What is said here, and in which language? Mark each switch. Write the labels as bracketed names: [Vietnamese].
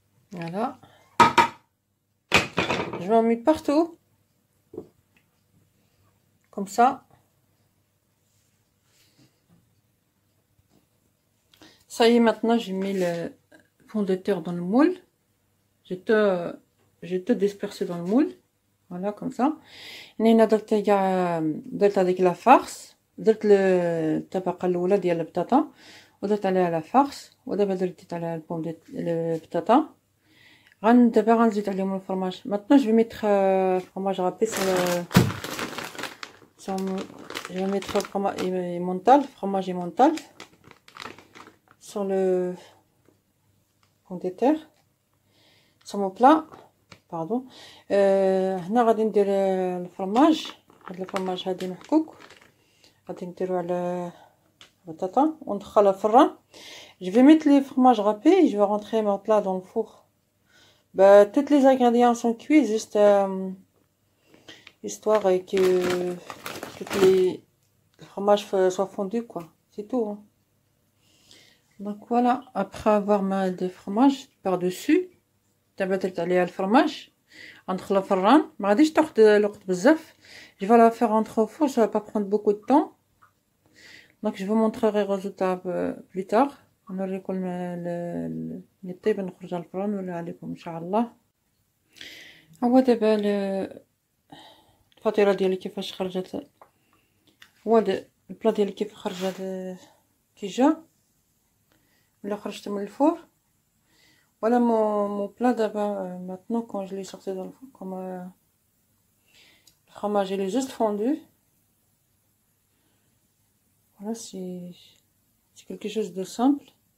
[French] Voilà, je vais en mettre partout comme ça. Ça y est, maintenant j'ai mis le fond de terre dans le moule. J'ai tout dispersé dans le moule. Voilà, comme ça. [Arabic] هنا درت هذيك لا فارس، درت الطبقه الاولى ديال البطاطا ودرت عليها لا فارس، ودابا درت عليها البطاطا. دابا غنزيد عليهم الفرماج. [French] maintenant je vais mettre fromage râpé je vais mettre fromage emmental sur le fond de terre, sur mon plat. [Arabic] باردون. هنا غادي ندير الفرماج. هاد الفرماج هادي محكوك غادي نديرو على البطاطا وندخلها في الفران. [French] je vais mettre les fromages râpés, je vais rentrer mon plat dans le four. Tous les ingrédients sont cuits, juste histoire que le fromage soit fondu, quoi. C'est tout, hein. Donc voilà, après avoir mis des fromages par dessus, [Arabic] دابا درت عليها الفرماج غندخلها في الفران. ما غاديش تاخد الوقت بزاف. [French] je vais la faire rentrer au four, ça va pas prendre beaucoup de temps. donc je vous montrerai le résultat plus tard. [Arabic] نوريكم ملي طيب نخرجها للفران ونوريها عليكم ان شاء الله. هو دابا الفطيره ديالي كيفاش خرجت، هو البلا ديالي كيف خرجت كي جا ولا خرجت من الفور. [French] Voilà mon plat d'abord. Maintenant, quand je l'ai sorti dans le four, comme le fromage il est juste fondu. Voilà, c'est quelque chose de simple.